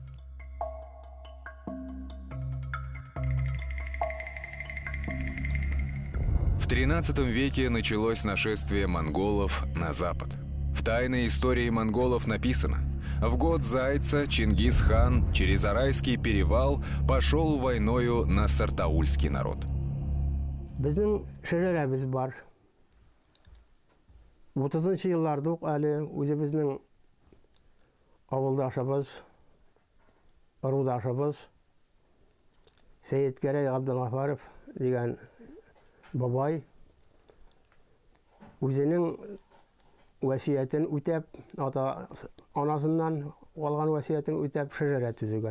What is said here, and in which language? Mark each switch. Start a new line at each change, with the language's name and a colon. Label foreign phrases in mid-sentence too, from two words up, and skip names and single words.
Russian: В XIII веке началось нашествие монголов на запад. В тайной истории монголов написано: в год Зайца Чингис-хан через Арайский перевал пошел войною на сартаульский народ.
Tatar: Безнең шәҗәрәбез бар. 30-нчы елларда ук әле үзебезнең авылдашыбыз, рудашыбыз Сәйдгәрәй Габдулгафаров дигән бабай үзенең васиятын үтәп, ата анасыннан алган васиятын үтәп шәҗәрә төзегән.